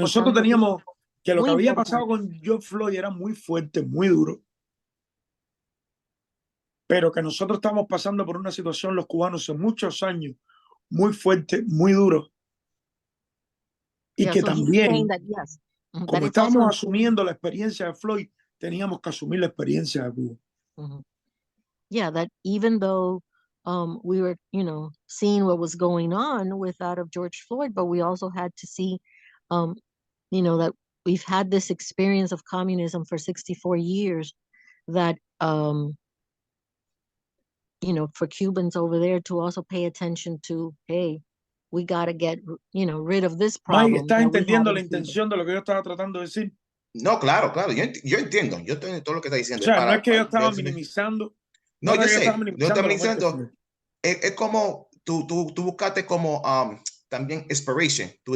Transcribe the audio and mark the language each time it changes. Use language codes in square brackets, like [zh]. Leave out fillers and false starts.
[es] Que nosotros teníamos, que lo que había pasado con George Floyd era muy fuerte, muy duro, pero que nosotros estamos pasando por una situación, los cubanos, en muchos años, muy fuerte, muy duro. Y que también, como estábamos asumiendo la experiencia de Floyd, teníamos que asumir la experiencia de Cuba. [en] Yeah, that even though we were, seeing what was going on with that of George Floyd, but we also had to see, that we've had this experience of communism for 64 years, that, for Cubans over there to also pay attention to, hey, we got to get, rid of this problem. [es] Mike, ¿estás entendiendo la intención de lo que yo estaba tratando de decir? No, claro. Yo entiendo. Yo entiendo todo lo que está diciendo. O sea, no es que yo estaba minimizando. No, yo sé. No estaba minimizando. Es como tú buscaste como también inspiration.